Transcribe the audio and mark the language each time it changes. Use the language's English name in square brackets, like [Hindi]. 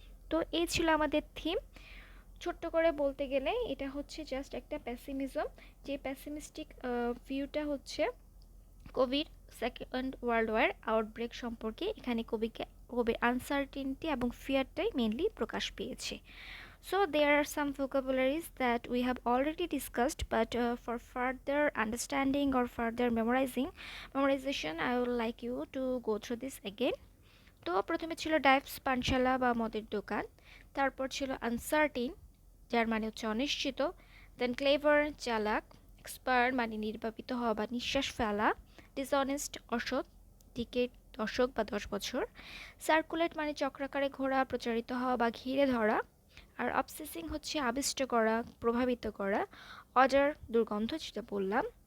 [Bangla] তো এই ছিল আমাদের থিম। ছোট্ট করে বলতে গেলে এটা হচ্ছে জাস্ট একটা প্যাসিমিজম, যে প্যাসিমিস্টিক ভিউটা হচ্ছে কবির সেকেন্ড ওয়ার্ল্ড ওয়ার আউটব্রেক সম্পর্কে। এখানে কবির আনসার্টিনিটি এবং ফিয়ারটাই মেনলি প্রকাশ পেয়েছে। [English] So there are some vocabularies that we have already discussed, but for further understanding or further memorization, I would like you to go through this again. [Bangla] তো প্রথমে ছিল ডাইভস পানশালা বা মদের দোকান, তারপর ছিল আনসার্টিন যার মানে হচ্ছে অনিশ্চিত, দেন ক্লেভার চালাক, এক্সপার্ট মানে নির্বাপিত হওয়া বা নিঃশ্বাস ফেলা, ডিসঅনেস্ট অসৎ, ডিকেড দশক বা 10 বছর, সার্কুলেট মানে চক্রাকারে ঘোরা, প্রচারিত হওয়া বা ঘিরে ধরা, আর অবসেসিং হচ্ছে আবিষ্ট করা, প্রভাবিত করা, অর্ডার দুর্গন্ধ যেটা বললাম।